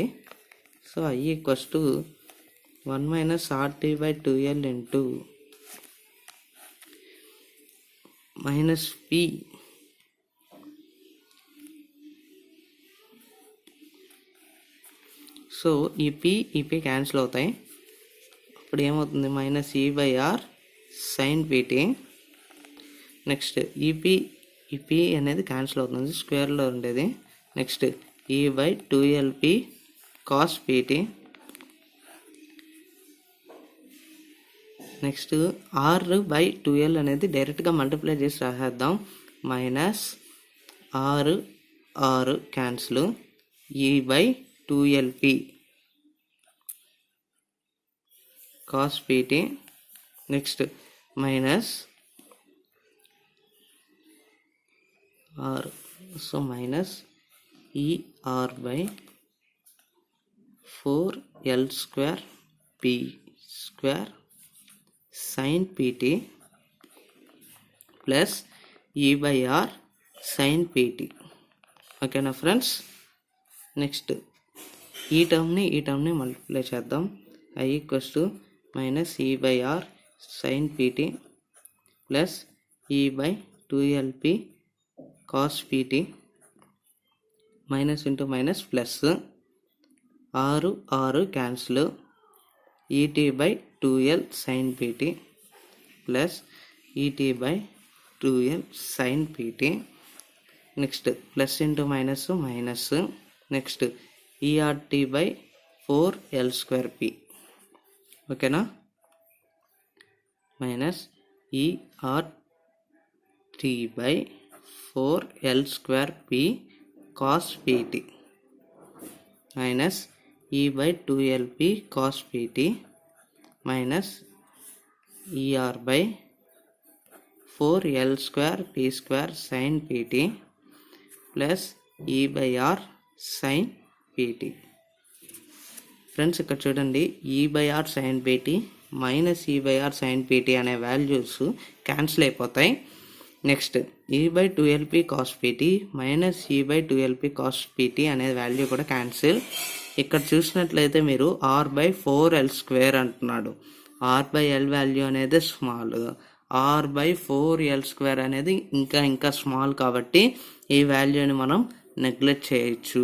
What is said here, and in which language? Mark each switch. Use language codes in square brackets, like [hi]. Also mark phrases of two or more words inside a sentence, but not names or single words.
[te] సో i = 1 - RT/2l ఇంటూ -p సో ఈ p క్యాన్సిల్ అవుతాయి. ఇప్పుడు ఏమవుతుంది, -e/r sin pt. నెక్స్ట్ ఈ p అనేది క్యాన్సిల్ అవుతుంది, స్క్వేర్లో ఉండేది. నెక్స్ట్ e/2lp cos pt. నెక్స్ట్ r/2l అనేది డైరెక్ట్గా మల్టిప్లై చేసి రాసేద్దాం. -r క్యాన్సిల్, e/2lp cos pt. నెక్స్ట్ మైనస్ r, సో మైనస్ er/4l²p² sin pt ప్లస్ e/r sin pt. ఓకేనా ఫ్రెండ్స్, నెక్స్ట్ ఈ టర్మ్ని మల్టిప్లై చేద్దాం. i = -e/r sin pt ప్లస్ e/2lp cos pt, [en] minus into minus plus, [te] r క్యాన్సిల్, et/2l sin pt ప్లస్ et/2l sin pt. నెక్స్ట్ [en] plus into minus minus, [te] నెక్స్ట్ ERT/4l²p. [en] ఓకేనా, మైనస్ ERT/4 4L2P cos Pt minus E by 2LP cos Pt minus ER by 4L2P square sin Pt plus E by R sin Pt. [te] ఫ్రెండ్స్ ఇక్కడ చూడండి, E by R sin Pt మైనస్ E by R sin Pt అనే వాల్యూస్ క్యాన్సిల్ అయిపోతాయి. నెక్స్ట్ E by 2LP cos Pt మైనస్ E by 2LP cos Pt అనే వాల్యూ కూడా క్యాన్సిల్. ఇక్కడ చూసినట్లయితే మీరు R by 4L² అంటున్నాడు. R by L వాల్యూ అనేది స్మాల్, R by 4L² అనేది ఇంకా స్మాల్, కాబట్టి ఈ వాల్యూని మనం నెగ్లెక్ట్ చేయొచ్చు.